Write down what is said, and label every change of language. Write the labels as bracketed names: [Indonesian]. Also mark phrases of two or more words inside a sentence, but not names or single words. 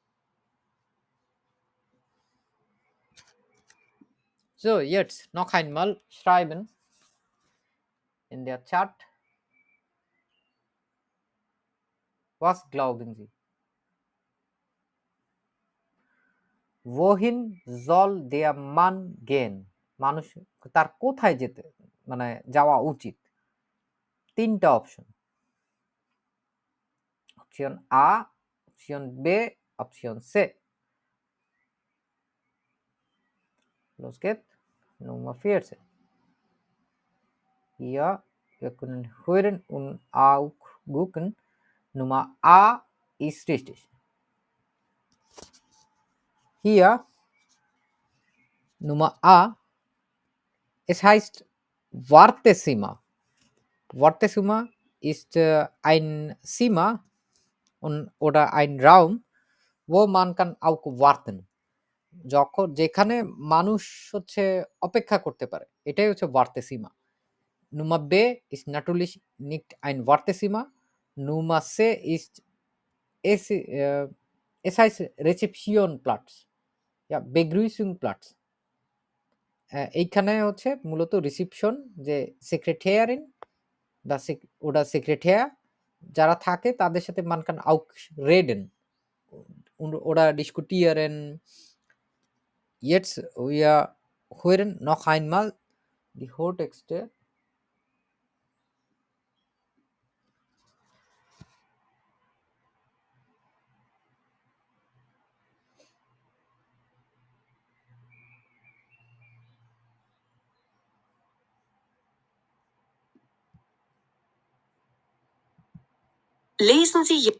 [German] So, jetzt noch einmal schreiben in der Chat. Was glauben Sie? Wohin soll der Mann gehen? [Bangla] মানুষ তার কোথায় যেতে মানে যাওয়া উচিত? 3টা অপশন। অপশন A, অপশন B, অপশন C. [German] Los geht's. Nummer 14. Ja, wir können hören und auch gucken. Nummer A ist richtig. Hier Nummer A, es heißt Wartezimmer. Wartezimmer ist ein Zimmer oder ein Raum, wo man kann auch warten. [Bangla] যেখানে মানুষ হচ্ছে অপেক্ষা করতে পারে, এটাই হচ্ছে Wartezimmer. [German] Nummer B ist natürlich nicht ein Wartezimmer. Nummer C ist es heißt Rezeptionplatz. Ja, Begrüßungsplatz. [Bangla] এইখানে হচ্ছে মূলত রিসিপশন, যে সেক্রেটারিন বা [German] oder Sekretär [Bangla] যারা থাকে তাদের সাথে [German] man kann auch reden oder diskutieren. Jetzt wir hören noch einmal die Hörtexte. Lesen Sie